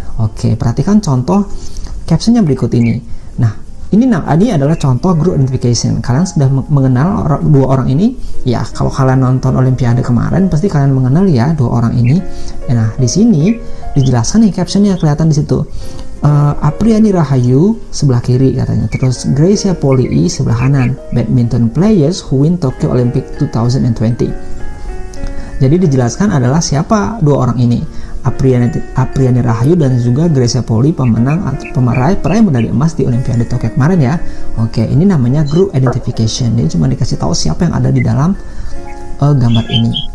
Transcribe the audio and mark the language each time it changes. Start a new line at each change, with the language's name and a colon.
Indonesian: Oke, perhatikan contoh captionnya berikut ini. Nah, ini adalah contoh group identification. Kalian sudah mengenal dua orang ini? Ya, kalau kalian nonton Olimpiade kemarin, pasti kalian mengenal ya dua orang ini. Nah, di sini dijelaskan nih captionnya, kelihatan di situ. Apriani Rahayu sebelah kiri katanya. Terus Gracia Poli sebelah kanan.
English: Badminton players who win Tokyo Olympic 2020.
Indonesian: Jadi dijelaskan adalah siapa dua orang ini. Apriani Rahayu dan juga Gracia Poli, peraih medali emas di Olimpiade Tokyo kemarin ya. Oke, ini namanya group identification. Jadi cuma dikasih tahu siapa yang ada di dalam gambar ini.